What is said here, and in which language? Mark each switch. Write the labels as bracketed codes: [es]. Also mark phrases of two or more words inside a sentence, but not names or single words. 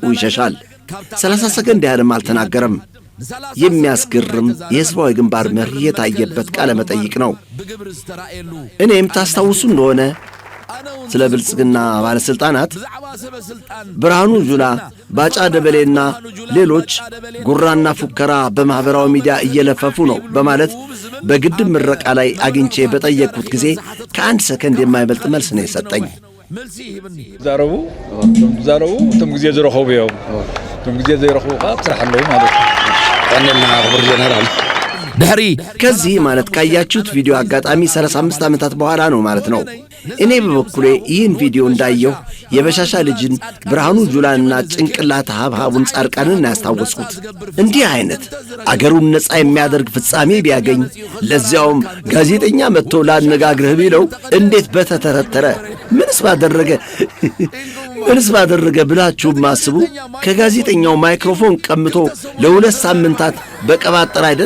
[am] ይሸሻል። 30 ሰከንድ ያህልም አልተናገረም። የሚያስገርም የሕዝባዊ ግንባር መርህ የታየበት ቃለ መጠይቅ ነው። እኔም ታስታውሱ እንደሆነ ስለ ብልጽግና ባለስልጣናት ብርሃኑ ጁላ፣ ባጫ ደበሌና ሌሎች ጉራና ፉከራ በማህበራዊ ሚዲያ እየለፈፉ ነው በማለት በግድብ ምረቃ ላይ አግኝቼ በጠየቅኩት ጊዜ ከአንድ ሰከንድ የማይበልጥ መልስ ነው የሰጠኝ። [ti] ዛረቡ ቶም ጊዜ ዝረኸቡ እዮም ቶም ጊዜ ዘይረኸቡ ካ ስራሕ ኣለዉ ማለት ቀነልና ክብር ጀነራል [am] ድሕሪ ከዚህ ማለት ካያችሁት ቪዲዮ አጋጣሚ 35 ዓመታት በኋላ ነው ማለት ነው። እኔ በበኩሌ ይህን ቪዲዮ እንዳየሁ የበሻሻ ልጅን ብርሃኑ ጁላንና ጭንቅላት ሀብሀቡን ጻድቃንን ያስታወስኩት። እንዲህ አይነት አገሩን ነፃ የሚያደርግ ፍጻሜ ቢያገኝ ለዚያውም ጋዜጠኛ መጥቶ ላነጋግርህ ቢለው እንዴት በተተረተረ ምንስ ባደረገ ብላችሁ ማስቡ። ከጋዜጠኛው ማይክሮፎን ቀምቶ ለ2 ሳምንታት በቀባጠር አይደል?